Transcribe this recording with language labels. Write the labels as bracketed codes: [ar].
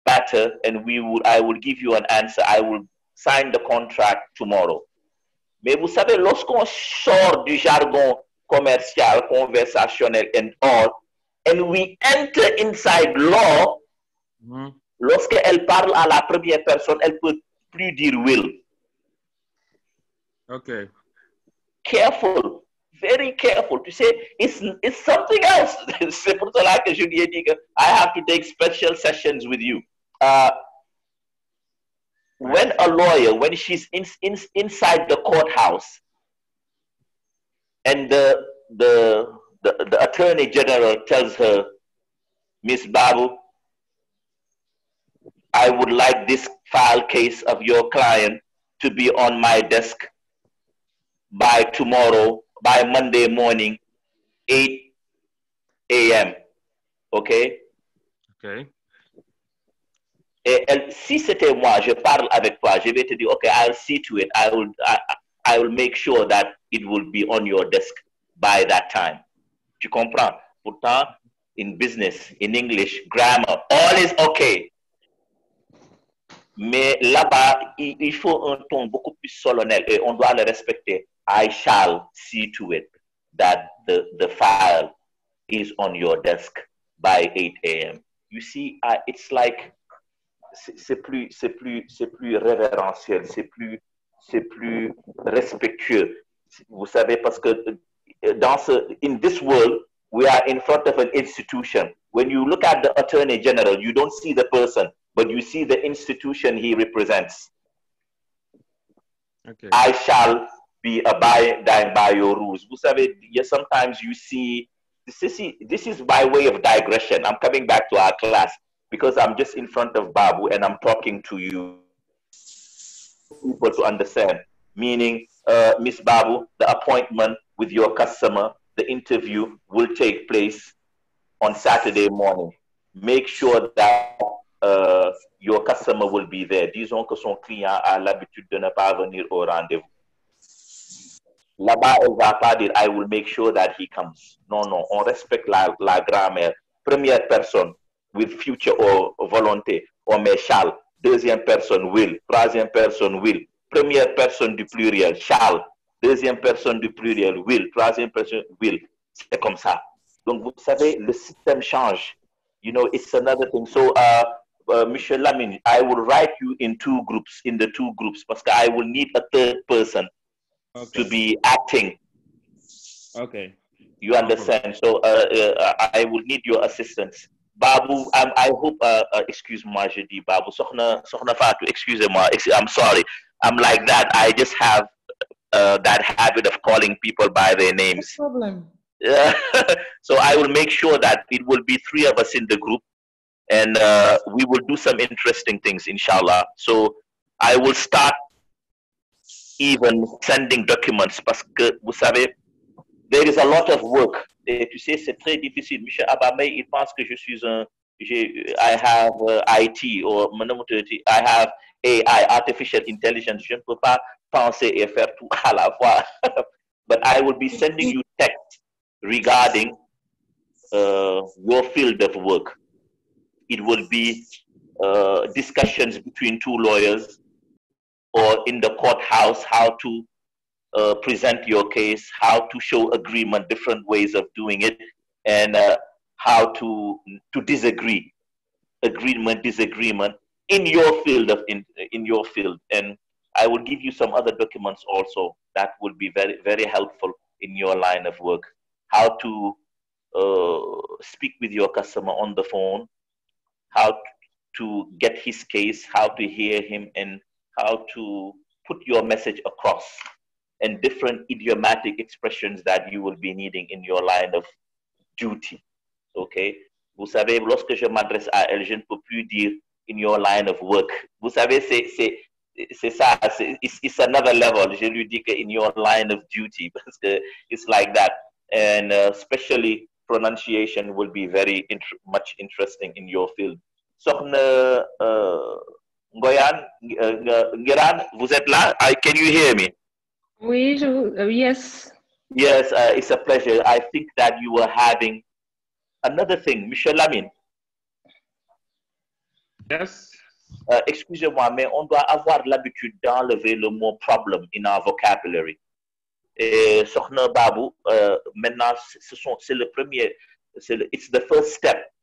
[en] matter, and I will give you an answer. I will sign the contract tomorrow. [fr] Mais vous savez, lorsqu'on sort du jargon commercial, conversationnel, [en] and all, and we enter inside law, [fr] lorsqu'elle parle à la première personne, elle peut plus dire will. [en] Okay. Careful, very careful. [fr] Tu sais, [en] it's something else. [fr] C'est pour cela que je lui ai dit que [en] I have to take special sessions with you. When a lawyer, when she's inside the courthouse, and the attorney general tells her, Miss Babu, I would like this file case of your client to be on my desk by tomorrow, by Monday morning, 8 a.m. Okay? Okay. [fr] Et si c'était moi, je parle avec toi, je vais te dire, [en] okay, I'll see to it. I will make sure that it will be on your desk by that time. [fr] Tu comprends? Pourtant, [en] in business, in English, grammar, all is okay. [fr] Mais là-bas, il faut un ton beaucoup plus solennel et on doit le respecter. [en] I shall see to it that the file is on your desk by 8 a.m. You see, it's like [fr] c'est plus révérentiel, c'est plus respectueux. Vous savez, parce que [en] in this world, we are in front of an institution. When you look at the Attorney General, you don't see the person, but you see the institution he represents. Okay. I shall be abiding by your rules. [fr] Vous savez, [en] sometimes you see, this is by way of digression. I'm coming back to our class because I'm just in front of Babu and I'm talking to you people to understand. Meaning, Miss Babu, the appointment with your customer, the interview will take place on Saturday morning. Make sure that your customer will be there. [fr] Disons que son client a l'habitude de ne pas venir au rendez-vous. Là-bas, elle va pas dire, [en] I will make sure that he comes. [fr] Non, on respecte la grammaire. Première personne, [en] with future or [fr] volonté, on met shall. Deuxième personne, will. Troisième personne, will. Première personne du pluriel, shall. Deuxième personne du pluriel, will. Troisième personne, will. C'est comme ça. Donc, vous savez, le système change. [en] You know, it's another thing. So, Michel Lamine, I will write you in the two groups, [fr] parce que [en] I will need a third person to be acting. Okay. You understand? So, I will need your assistance. Babu, I hope, [fr] excuse-moi, je dis Babu, Sokhna Fatou, excusez-moi, [en] I'm sorry. I'm like that. I just have that habit of calling people by their names. No problem. So I will make sure that it will be 3 of us in the group and we will do some interesting things, inshallah. So I will start even sending documents [fr] parce que, vous savez, [en] there is a lot of work. [fr] Et tu sais, c'est très difficile. Michel Abamey, il pense que je suis [en] I have IT or I have AI, artificial intelligence. [fr] Je ne peux pas penser et faire tout à la fois. [en] But I will be sending you text regarding your field of work. It will be discussions between 2 lawyers or in the courthouse, how to present your case, how to show agreement, different ways of doing it, and how to disagree, agreement, disagreement in your field in your field. And I will give you some other documents also that will be very, very helpful in your line of work. How to speak with your customer on the phone, how to get his case, how to hear him, and how to put your message across, and different idiomatic expressions that you will be needing in your line of duty. Okay? [fr] Vous savez, lorsque je m'adresse à elle, je ne peux plus dire [en] in your line of work. [fr] Vous savez, c'est ça, [en] it's another level. [fr] Je lui dis que [en] in your line of duty, [fr] parce que [en] it's like that. And especially pronunciation will be very much interesting in your field. [fr] Sokhna Ngoyan, Ngiran, vous êtes là? [en] Can you hear me? [fr] Oui, yes. [en] Yes, it's a pleasure. I think that you were having another thing, Michel Lamine. Yes. [fr] Excusez-moi, mais on doit avoir l'habitude d'enlever le mot problem [en] in our vocabulary. [fr] Et Sokhna Babu, maintenant, c'est le premier, [en] it's the first step.